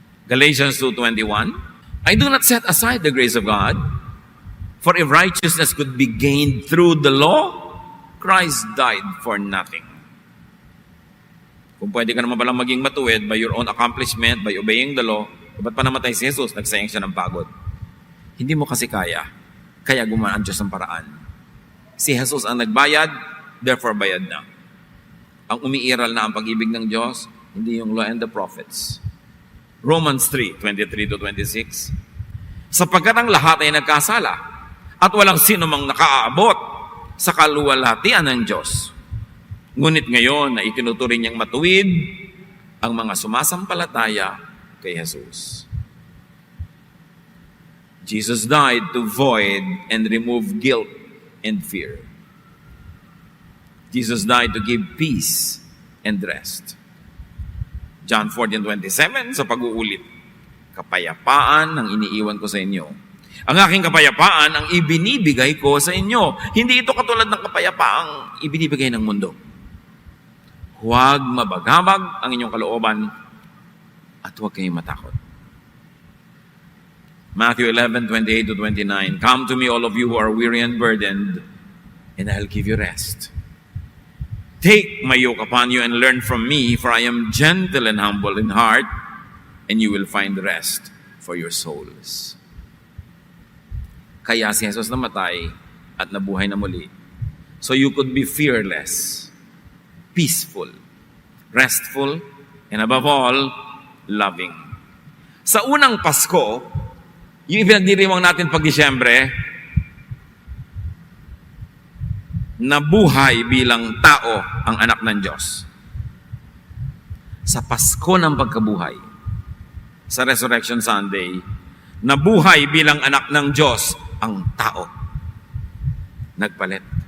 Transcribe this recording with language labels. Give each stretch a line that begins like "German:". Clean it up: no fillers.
English: Galatians 2:21, I do not set aside the grace of God, for if righteousness could be gained through the law, Christ died for nothing.
Filipino: Kung pwede ka naman palang maging matuwid
English: by your own accomplishment, by obeying the law,
Filipino: ba't pa namatay si Jesus? Nagsayang siya ng pagod. Hindi mo kasi kaya gumawa ang Diyos ng paraan. Si Jesus ang nagbayad, therefore bayad na. Ang umiiral na ang pag-ibig ng Diyos, hindi yung
English: law and the prophets.
Filipino: Romans 3:23-26. Sapagkat ang lahat ay nagkasala at walang sino mang nakaaabot sa kaluwalhatian ng Diyos. Ngunit ngayon na itinuturing niyang matuwid ang mga sumasampalataya kay Jesus.
English: Jesus died to void and remove guilt and fear. Jesus died to give peace and rest.
Filipino: John 14:27 sa pag-uulit, kapayapaan ang iniiwan ko sa inyo. Ang aking kapayapaan ang ibinibigay ko sa inyo. Hindi ito katulad ng kapayapaang ibinibigay ng mundo. Huwag mabagabag ang inyong kalooban at huwag kayong matakot.
English: Matthew 11:28-29, Come to me all of you who are weary and burdened, and I'll give you rest. Take my yoke upon you and learn from me, for I am gentle and humble in heart, and you will find rest for your souls.
Filipino: Kaya si Jesus namatay at nabuhay na muli.
English: So you could be fearless, peaceful, restful, and above all, loving.
Filipino: Sa unang Pasko, yung ipinagdiriwang natin pag Disyembre, nabuhay bilang tao ang anak ng Diyos. Sa Pasko ng pagkabuhay, sa Resurrection Sunday, nabuhay bilang anak ng Diyos ang tao. Nagpalit.